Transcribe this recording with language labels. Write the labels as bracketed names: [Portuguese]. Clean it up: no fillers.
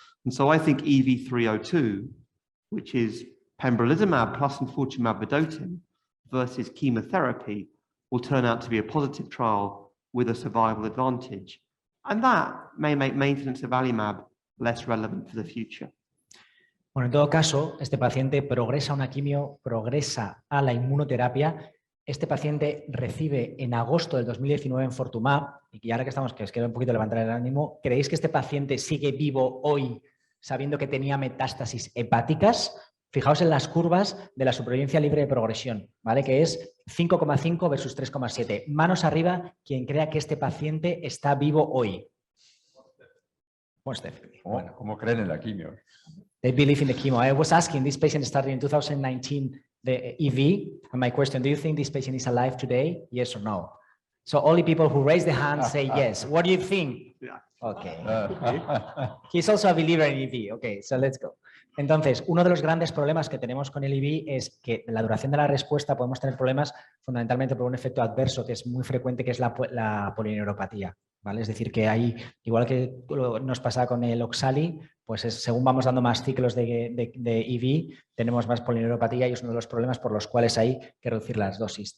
[English] And so I think EV302, which is pembrolizumab plus enfortumab vedotin versus chemotherapy, will turn out to be a positive trial with a survival advantage. And that may make maintenance of avelumab less relevant for the future. [Spanish] Bueno, en todo caso, este paciente progresa a una quimio, progresa a la inmunoterapia. Este paciente recibe en agosto del 2019 enfortumab, y ahora que estamos, que os quiero un poquito levantar el ánimo, ¿creéis que este paciente sigue vivo hoy sabiendo que tenía metástasis hepáticas? Fijaos en las curvas de la supervivencia libre de progresión, ¿vale? Que es 5,5 versus 3,7. Manos arriba quien crea que este paciente está vivo hoy. [English] Most definitely. Bueno. [Spanish] ¿Cómo creen en la quimio? [English] They believe in the chemo. I was asking, this patient started in 2019, the EV, and my question, do you think this patient is alive today? Yes or no? So only people who raise the hand say yes. What do you think? Okay. He's also a believer in EV. Okay, so let's go. [Spanish] Entonces, uno de los grandes problemas que tenemos con el EV es que la duración de la respuesta podemos tener problemas fundamentalmente por un efecto adverso que es muy frecuente, que es la polineuropatía, ¿vale? Es decir, que hay, igual que nos pasa con el Oxali, pues según vamos dando más ciclos de EV, tenemos más polineuropatía y es uno de los problemas por los cuales hay que reducir las dosis.